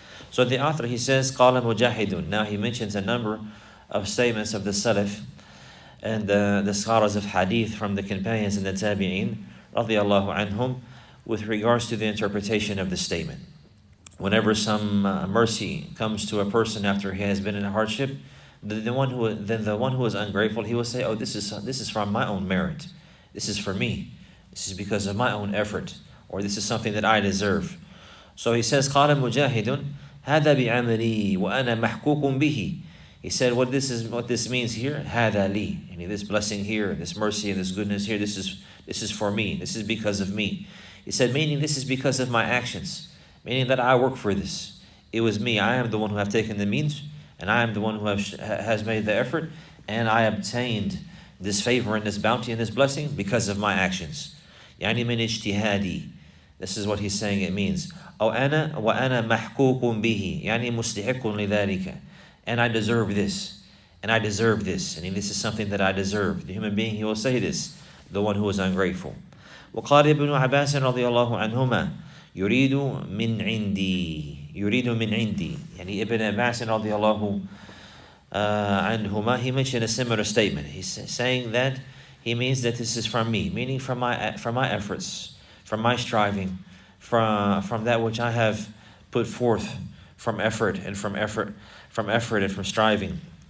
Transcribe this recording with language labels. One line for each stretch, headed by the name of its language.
English: So the author, he says,
Arabic: قال مجاهد.
English: Now he mentions a number of statements of the Salaf and the scholars of hadith from the companions and the tabi'een, radiyallahu anhum, with regards to the interpretation of the statement. Whenever some mercy comes to a person after he has been in a hardship, the one who is ungrateful, he will say, "Oh, this is from my own merit. This is for me. This is because of my own effort, or this is something that I deserve." So he says,
Arabic: "قال مجاهد هذا بعملي وأنا محكوك به."
English: He said, what this means here,
Arabic: هذا لي.
English: And this blessing here, this mercy and this goodness here, this is for me. This is because of me. He said, meaning this is because of my actions, meaning that I work for this. It was me. I am the one who have taken the means, and I am the one who has made the effort, and I obtained this favor and this bounty and this blessing because of my actions.
Arabic: يعني من اجتهادي.
English: This is what he's saying it means.
Arabic: أو أنا وأنا محكوك به. يعني مستحق لذلك.
English: And I deserve this. And I deserve this. And this is something that I deserve. The human being, he will say this, the one who is ungrateful.
Arabic: وقال ابن عباس رضي الله عنهما يريد من عندي.
English: يعني Ibn Abbas رضي الله عنهما, he mentioned a similar statement. He's saying that he means that this is from me, meaning from my efforts, from my striving, from that which I have put forth from effort and from striving.